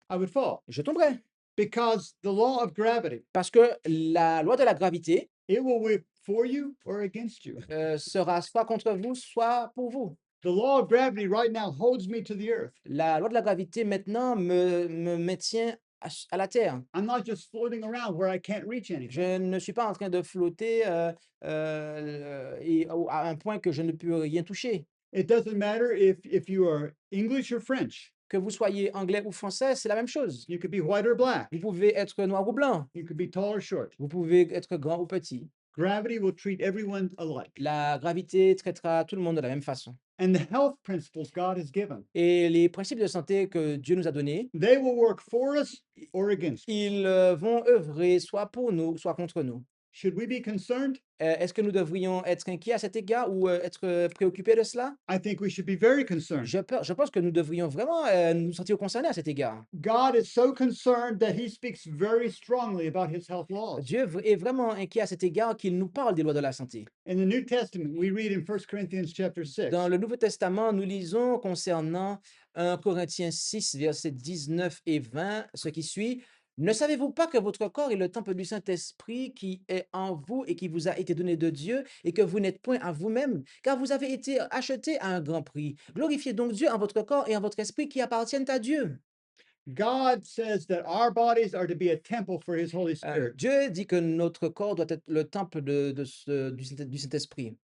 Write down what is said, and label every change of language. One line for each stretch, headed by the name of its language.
English: I would fall because the law of gravity,
French: parce que la loi de la gravité
English: it will work for you or against you.
French: sera soit contre vous, soit pour vous.
English: The law of gravity right now holds me to the earth.
French: La loi de la gravité maintenant me maintient à la terre.
English: I'm not just floating around where I can't reach anything.
French: Je ne suis pas en train de flotter à un point que je ne peux rien toucher.
English: It doesn't matter if you are English or French.
French: Que vous soyez anglais ou français, c'est la même chose.
English: You could be white or black.
French: Vous pouvez être noir ou blanc.
English: You could be tall or short.
French: Vous pouvez être grand ou petit.
English: Gravity will treat everyone alike.
French: La gravité traitera tout le monde de la même façon.
English: And the health principles God has given,
French: Et les principes de santé que Dieu nous a donnés,
English: they will work for us or against us.
French: ils vont œuvrer soit pour nous, soit contre nous.
English: Should we be concerned?
French: Est-ce que nous devrions être inquiets à cet égard ou être préoccupés de cela?
English: I think we should be very concerned.
French: Je pense que nous devrions vraiment nous sentir concernés à cet égard.
English: God is so concerned that he speaks very strongly about his health laws.
French: Dieu est vraiment inquiet à cet égard qu'il nous parle des lois de la santé.
English: In the New Testament, we read in 1 Corinthians chapter 6,
French: Dans le Nouveau Testament, nous lisons concernant 1 Corinthiens 6, versets 19 et 20, ce qui suit. Ne savez-vous pas que votre corps est le temple du Saint-Esprit qui est en vous et qui vous a été donné de Dieu et que vous n'êtes point à vous-même, car vous avez été achetés à un grand prix. Glorifiez donc Dieu en votre corps et en votre esprit qui appartiennent à Dieu.
English: God says that our bodies are to be a temple for his Holy Spirit.
French: Dieu dit que notre corps doit être le temple du Saint-Esprit.